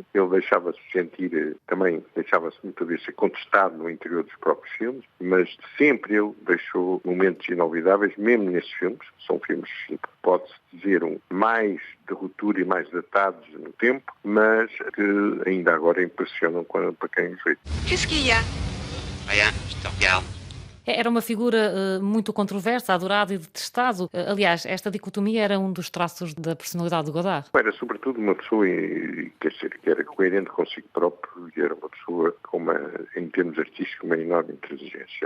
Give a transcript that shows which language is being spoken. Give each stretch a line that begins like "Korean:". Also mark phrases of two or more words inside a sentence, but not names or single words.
Portuguese: Ele deixava-se sentir, também deixava-se muitas vezes ser contestado no interior dos próprios filmes, mas sempre ele deixou momentos inolvidáveis, mesmo nesses filmes. São filmes, pode-se dizer, mais de ruptura e mais datados no tempo, mas que ainda agora impressionam para quem os vê.
French: Qu'est-ce qu'il y a? Rien, je te regarde.
Portuguese: Era uma figura muito controversa, adorado e detestado. Aliás, esta dicotomia era um dos traços da personalidade de Godard. Era sobretudo uma pessoa que era coerente consigo próprio e era uma pessoa com em termos artísticos, uma enorme inteligência.